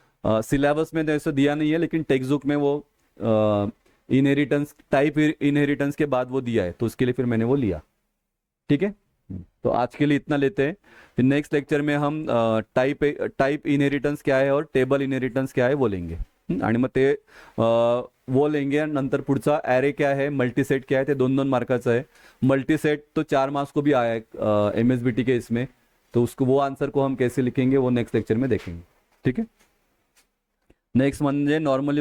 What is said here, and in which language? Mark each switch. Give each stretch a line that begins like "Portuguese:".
Hindi: Syllabus में तो ऐसा दिया नहीं है, लेकिन टेक्स्ट बुक में वो इनहेरिटेंस, टाइप इनहेरिटेंस के बाद वो दिया है, तो उसके लिए फिर मैंने वो लिया। ठीक है, तो आज के लिए इतना लेते हैं। फिर नेक्स्ट लेक्चर में हम टाइप इनहेरिटन्स क्या आहे और टेबल इनहेरिटन्स क्या आहे वो लेंगे।
Marathi: आणि मग ते
Hindi: वो लेंगे
Marathi: आणि नंतर पुढचा
Hindi: ॲरे क्या है, मल्टीसेट क्या है,
Marathi: ते 2-2 मार्काचं आहे।
Hindi: मल्टीसेट तो 4 मार्क्स को भी आया है एमएसबीटी के इसमें, तो उसको वो आंसर को हम कैसे लिखेंगे वो नेक्स्ट लेक्चर में देखेंगे। ठीक है,
Marathi: नेक्स्ट म्हणजे नॉर्मली